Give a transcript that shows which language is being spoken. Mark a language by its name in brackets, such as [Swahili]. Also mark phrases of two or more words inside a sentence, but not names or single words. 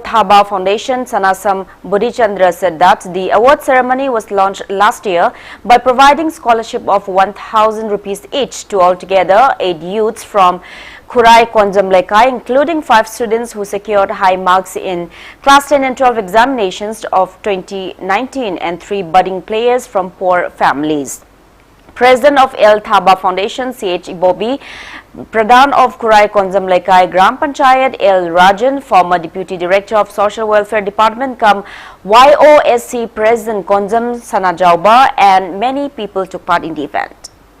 [English] Thaba Foundation, Sanasam Bodhichandra, said that the award ceremony was launched last year by providing scholarship of 1,000 rupees each to altogether 8 youths from Khurai Konjam Lekai, including 5 students who secured high marks in class 10 and 12 examinations of 2019 and 3 budding players from poor families. President of L. Thaba Foundation, C.H. Ibobi, Pradhan of Khurai Konjam Lekai Gram Panchayat, L. Rajan, former Deputy Director of Social Welfare Department, come YOSC President Konjam Sanajauba, and many people took part in the event.